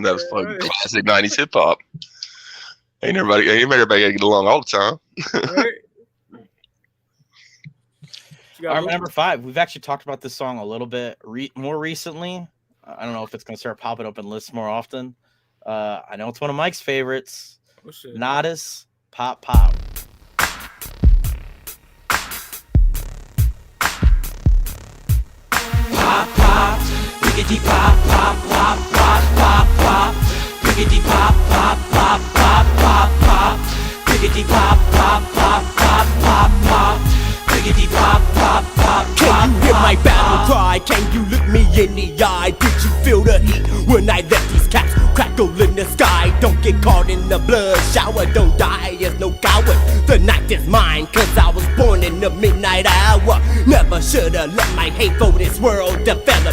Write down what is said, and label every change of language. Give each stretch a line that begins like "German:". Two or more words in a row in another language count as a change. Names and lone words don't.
English: That was fucking classic 90s hip hop. Ain't everybody gotta get along all the time. Right. Our number 5, we've actually talked about this song a little bit more recently. I don't know if it's going to start popping up in lists more often. I know it's one of Mike's favorites. Nada's Pop Pop. Pop, pop, rickety pop, pop, pop, pop, pop, Piggity pop, pop, pop, pop, pop, pop. Piggity pop, pop, pop, pop, pop, pop. Piggity pop, pop, pop, pop. Can you hear my battle cry? Can you look me in the eye? Did you feel the heat when I let these caps crackle in the sky? Don't get caught in the blood shower, don't die as no coward. The night is mine, cause I was born in the midnight hour. Never should've let my hate for this world develop.